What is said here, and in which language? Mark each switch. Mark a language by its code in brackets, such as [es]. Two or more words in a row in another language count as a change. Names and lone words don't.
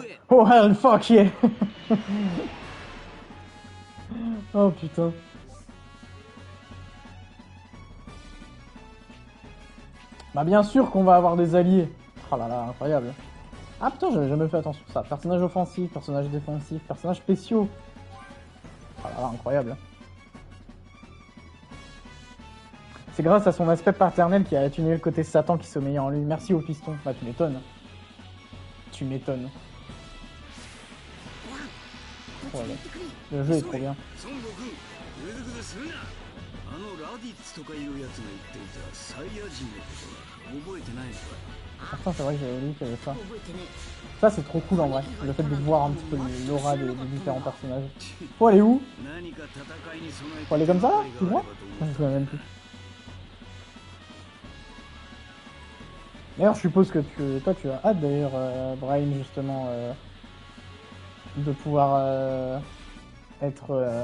[en] Oh hell fuck yeah. [fr] Oh putain. Bah bien sûr qu'on va avoir des alliés. Oh là là, incroyable. Ah putain, j'avais jamais fait attention à ça. Personnage offensif, personnage défensif, personnages spéciaux. Oh là là, incroyable. C'est grâce à son aspect paternel qui a atténué le côté Satan qui sommeillait en lui. Merci au piston. Bah tu m'étonnes. Tu m'étonnes. Voilà. Le jeu est trop bien. [ja] 孫悟空、ぐずぐずするな。あのラディッツとかいうやつが言っていたサイヤ人のことは覚えてないのか。 [fr] Pourtant c'est vrai que j'avais lu qu'il y avait ça. Ça c'est trop cool en vrai. Le fait de voir un petit peu l'aura des différents personnages. Faut aller où? Faut aller comme ça là? Plus loin? Je me souviens même plus. D'ailleurs, je suppose que toi, tu as hâte d'ailleurs, Brian, justement, de pouvoir être...